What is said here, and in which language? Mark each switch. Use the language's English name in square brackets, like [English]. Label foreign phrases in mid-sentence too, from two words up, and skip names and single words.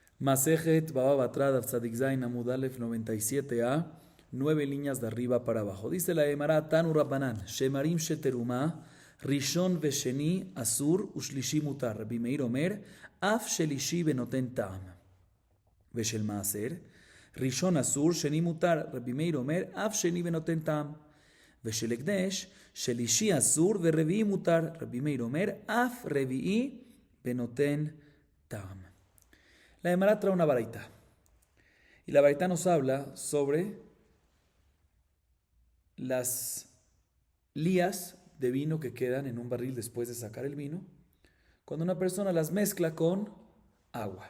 [Hebrew] מסכת בבא בתרא דף צדיק זין עמוד אלף 97a, 9 [Spanish] líneas de arriba para abajo. Dice la [Hebrew] גמרא תנו רבנן, שמרים שתרומה, ראשון ושני אסור ושלישי מותר. רבי מאיר אומר, אף שלישי בנותן טעם. ושל מעשר, ראשון אסור שני מותר. רבי מאיר אומר, אף שני בנותן טעם. ושל אקדש, שלישי אסור ורביעי מותר. רבי מאיר אומר, אף רביעי בנותן טעם. [Spanish] La Gemara trae una baraita. Y la baraita nos habla sobre las lías de vino que quedan en un barril después de sacar el vino, cuando una persona las mezcla con agua.